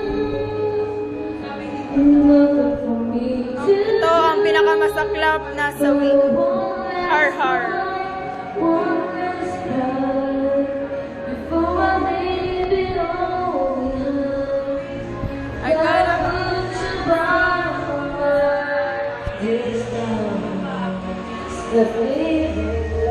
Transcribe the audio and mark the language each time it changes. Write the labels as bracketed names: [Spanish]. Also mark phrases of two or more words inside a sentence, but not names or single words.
[English] Nothing for me to [Filipino] Ito ang pinakamasaklap na sawing har-har. [English] I gotta put you by my this time. It's the feeling.